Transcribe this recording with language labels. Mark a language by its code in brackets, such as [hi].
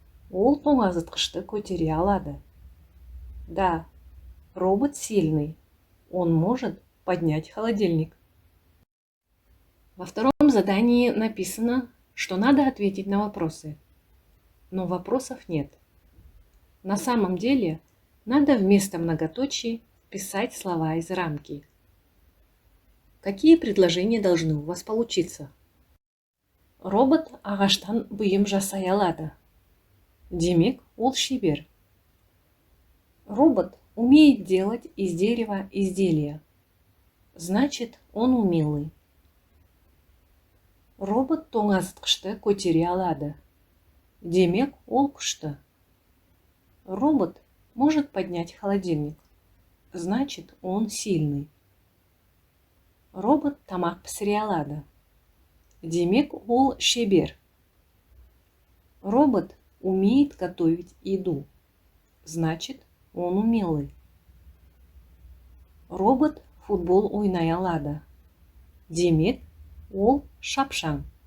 [kk] Ол тоңазытқышты көтере алады. [ru] Да, робот сильный. Он может поднять холодильник. Во втором задании написано, что надо ответить на вопросы. Но вопросов нет. На самом деле, надо вместо многоточий писать слова из рамки. Какие предложения должны у вас получиться? [kk] Робот ағаштан бұйым жасай алады. Демек, ол шебер. [ru] Робот умеет делать из дерева изделия. Значит, он умелый. [kk] Робот тоңазытқышты көтере алады. Демек, ол күшті. [ru] Робот может поднять холодильник. Значит, он сильный. [kk] Робот тамақ пісіре алады. Демек, ол шебер. [ru] Робот умеет готовить еду. Значит, он умелый. [kk] Робот футбол ойнай алады. Демек, ол шапшаң.